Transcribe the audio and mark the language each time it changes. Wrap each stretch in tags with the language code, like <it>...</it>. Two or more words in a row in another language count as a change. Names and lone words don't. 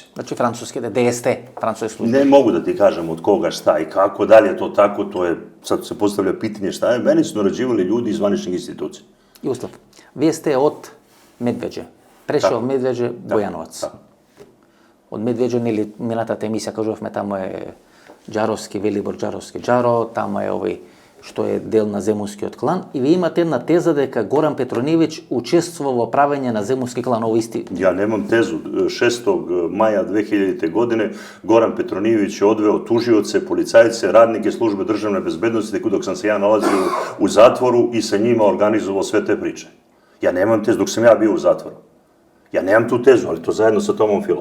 <sr>Znači Francuske, DST, francuske službe. Ne mogu da ti kažem od koga, šta i kako, da li je to tako, to je, sad se postavlja pitanje šta je, meni su naređivali ljudi iz zvaničnih institucija. Jugoslav, vi ste od Medveđe, prešao od Medveđe Bojanovac.</sr> <mk>Od Medveđe, ili минатата емисија кажувавме, тамо е Джаровски, Велибор Джаровски Джаро, тамо е овој што е дел на Земунскиот клан, и ви имате една теза дека Горан Петронивиć учествува во правење на Земунски клан, ово исти?</mk> <sr>Ja nemam tezu. 6. maja 2000. godine Goran Petronijević je odveo tužioce, policajce, radnike službe državne bezbednosti, dok sam se ja nalazio u zatvoru i sa njima organizovao sve te priče. Ja nemam tezu, dok sam ja bio u zatvoru. Ja nemam tu tezu, ali to zajedno sa Tomom Filom.</sr>